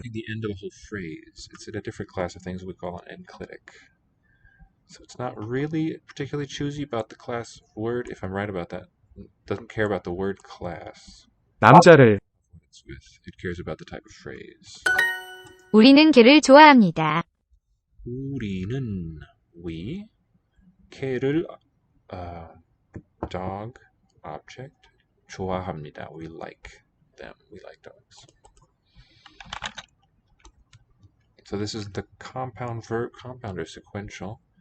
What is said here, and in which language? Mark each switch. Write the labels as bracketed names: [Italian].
[English] marking the end of a whole phrase. It's in a different class of things we call an enclitic. So it's not really particularly choosy about the class word, if I'm right about that. It doesn't care about the word class. [Korean] 남자를 [English] It's with. It cares about the type of phrase. [Korean] 우리는 개를 좋아합니다. 우리는 we 개를 dog object 좋아합니다. [English] We like them. We like dogs. So this is the compound verb. Compound or sequential.